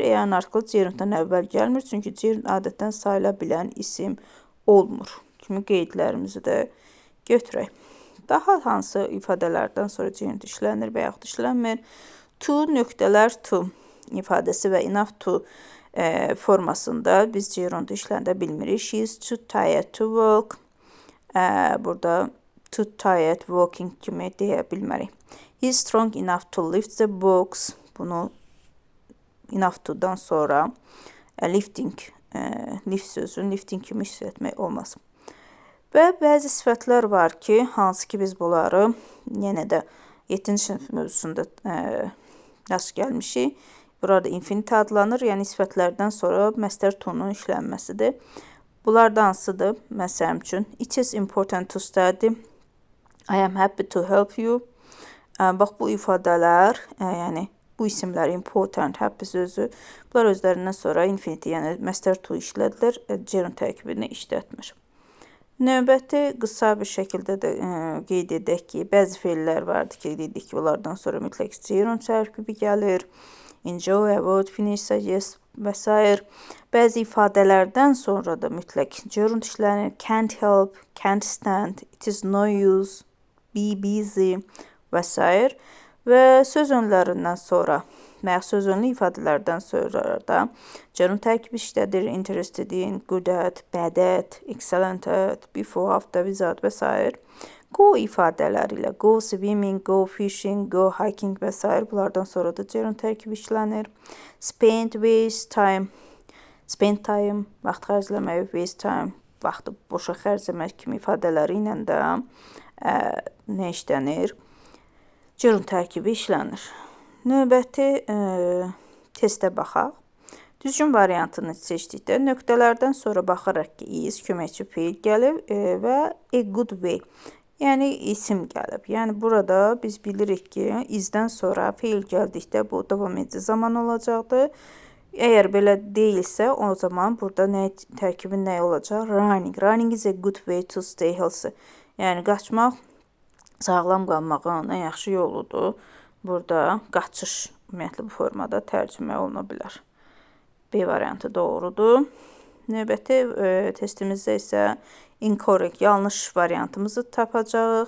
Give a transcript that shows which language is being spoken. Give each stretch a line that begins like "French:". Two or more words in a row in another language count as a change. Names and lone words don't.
Azerbaijani: En artikeli gerunddan əvvəl gəlmir, çünki gerund adətən sayıla bilən isim olmur. Kimi qeydlərimizi də götürək. Daha hansı ifadələrdən sonra gerund işlənir və yaxud işlənmir? To, nöqtələr to ifadəsi və
English: enough to
Azerbaijani: formasında biz gerundu işlənə bilmirik.
English: She is too tired to work. Burada too tired working
Azerbaijani: kimi deyə bilmərik.
English: He's strong enough to lift the books.
Azerbaijani: Bunu enough to'dan sonra lifting, lift sözünü lifting kimi işlətmək olmaz. Və bəzi sifətlər var ki, hansı ki biz bunları yenə də 7-ci sinif mövzusunda rast gəlmişik. Burada infinity adlanır, yəni sifətlərdən sonra məstər tonun işlənməsidir. Bunlardan hansıdır? Məsələn üçün,
English: it is important to study. I am happy to help you.
Azerbaijani: Bax, bu ifadələr, yəni bu isimlər
English: important, happy
Azerbaijani: sözü, bunlar özlərindən sonra infinity, yəni məstər to işlədilir, gerund tərkibini işlətmir. Növbəti qısa bir şəkildə də qeyd edək ki, bəzi feillər vardır ki, dedik ki, onlardan sonra mütləq gerund tərkibi gəlir.
English: Enjoy, avoid, finish, suggest
Azerbaijani: və s. Bəzi ifadələrdən sonra da mütləq gerund işlənir.
English: Can't help, can't stand, it is no use, be busy
Azerbaijani: və s. Və söz önlərindən sonra və söz önlü ifadələrdən sonra da gerund tərkibi işlədir.
English: Interested in, good at, bad at, excellent at, before, after, without
Azerbaijani: və s.
English: Go
Azerbaijani: ifadələri ilə
English: go swimming, go fishing, go hiking
Azerbaijani: və s. Bunlardan sonra da gerund tərkibi işlənir.
English: Spend, waste time, spend time,
Azerbaijani: vaxt xərcləmək,
English: waste time,
Azerbaijani: vaxtı boşa xərcləmək kimi ifadələri ilə də nə işlənir? Gerund tərkibi işlənir. Növbəti testə baxaq. Düzgün variantını seçdikdə nöqtələrdən sonra baxaraq ki, is köməkçi feil gəlib və
English: a good way,
Azerbaijani: yəni isim gəlib. Yəni burada biz bilirik ki, izdən sonra feil gəldikdə bu davam edici zaman olacaqdır. Əgər belə deyilsə, o zaman burada tərkibin nə olacaq?
English: Running. Running is a good way to stay healthy.
Azerbaijani: Yəni qaçmaq sağlam qalmağın ən yaxşı yoludur. Burada qaçış ümumiyyətlə bu formada tərcümə oluna bilər. B variantı doğrudur. Növbəti testimizdə isə incorrect, yanlış variantımızı tapacağıq.